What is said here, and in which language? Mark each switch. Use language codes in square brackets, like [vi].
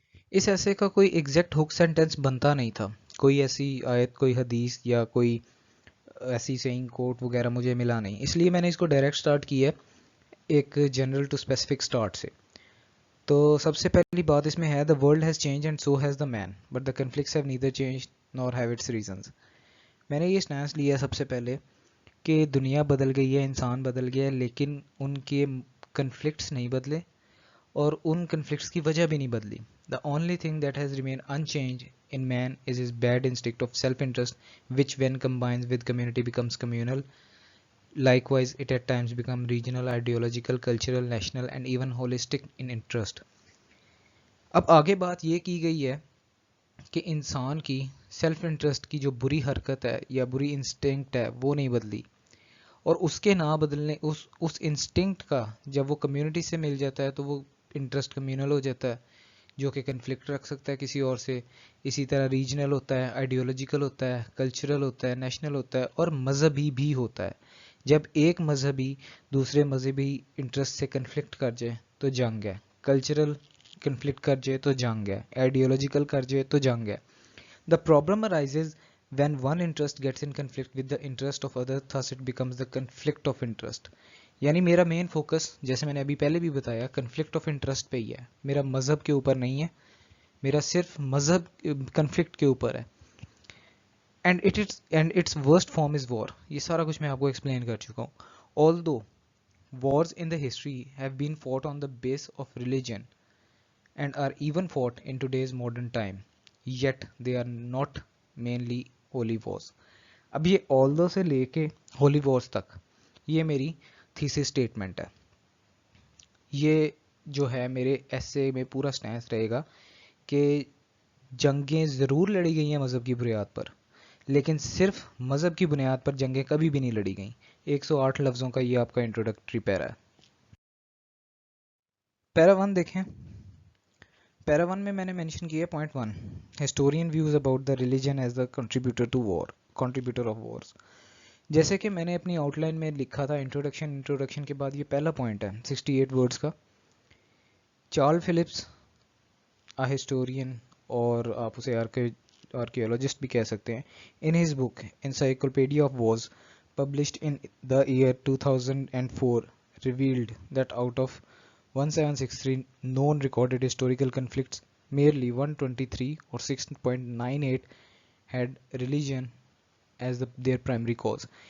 [ur] اس ایسے کا کوئی ایگزیکٹ ہک سینٹینس بنتا نہیں تھا، کوئی ایسی آیت، کوئی حدیث یا کوئی ایسی سینگ کوٹ وغیرہ مجھے ملا نہیں، اس لیے میں نے اس کو ڈائریکٹ سٹارٹ کیا ہے ایک جنرل ٹو اسپیسیفک اسٹارٹ سے. تو سب سے پہلی بات اس میں ہے [en] the world has changed and so has the man but the conflicts have neither changed nor have its reasons. [ur] میں نے یہ اسٹینس لیا سب سے پہلے کہ دنیا بدل گئی ہے, انسان بدل گیا ہے, لیکن ان کے کنفلکٹس نہیں بدلے اور ان کنفلکٹس کی وجہ بھی نہیں بدلی. [en] The only thing that has remained unchanged in man is his bad instinct of self-interest, which when combines with community becomes communal. Likewise, it at times becomes regional, ideological, cultural, national and even holistic in interest. [ur] اب آگے بات یہ کی گئی ہے کہ انسان کی سیلف انٹرسٹ کی جو بری حرکت ہے یا بری انسٹنکٹ ہے وہ نہیں بدلی, اور اس کے نہ بدلنے اس انسٹنکٹ کا جب وہ کمیونٹی سے مل جاتا ہے تو وہ انٹرسٹ کمیونل ہو جاتا ہے, جو کہ کنفلکٹ رکھ سکتا ہے کسی اور سے. اسی طرح ریجنل ہوتا ہے, آئیڈیولوجیکل ہوتا ہے, کلچرل ہوتا ہے, نیشنل ہوتا ہے اور مذہبی بھی ہوتا ہے. جب ایک مذہبی دوسرے مذہبی انٹرسٹ سے کنفلکٹ کر جائے تو جنگ ہے, کلچرل کنفلکٹ کر جائے تو جنگ ہے, آئیڈیولوجیکل کر جائے تو جنگ ہے. [en] The problem arises when one interest gets in conflict with the interest of other, thus it becomes the conflict of interest. [ur] یعنی میرا مین فوکس, جیسے میں نے ابھی پہلے بھی بتایا, کنفلکٹ آف انٹرسٹ پہ ہی ہے, میرا مذہب کے اوپر نہیں ہے, میرا صرف مذہب کنفلکٹ کے اوپر ہے. [en] And its worst form is war. [ur] یہ سارا کچھ میں آپ کو ایکسپلین کر چکا ہوں. [en] Although wars in the history have been fought on the base of religion and are even fought in today's modern time, yet they are not mainly holy wars. [ur] اب یہ although سے لے کے holy wars تک یہ میری thesis statement ہے. یہ جو ہے میرے ایسے میں پورا سٹینس رہے گا کہ جنگیں ضرور لڑی گئی ہیں مذہب کی بنیاد پر, لیکن صرف مذہب کی بنیاد پر جنگیں کبھی بھی نہیں لڑی گئیں. 108 لفظوں کا یہ آپ کا انٹروڈکٹری پیرا ہے. پیرا 1 دیکھیں. پیرا 1 میں نے مینشن کیا ہے point 1, [en] Historian views about the religion as the contributor of wars. [ur] جیسے کہ میں نے اپنی آؤٹ لائن میں لکھا تھا انٹروڈکشن کے بعد یہ پہلا پوائنٹ ہے 68 ورڈز کا. [en] Charles Phillips historian [ur] اور آپ اسے آرکیولوجسٹ بھی کہہ سکتے ہیں, [en] In his book encyclopedia of wars published in the year 2004 revealed that out of 1763 known recorded historical conflicts, merely 123 or 6.98 had religion as their primary cause.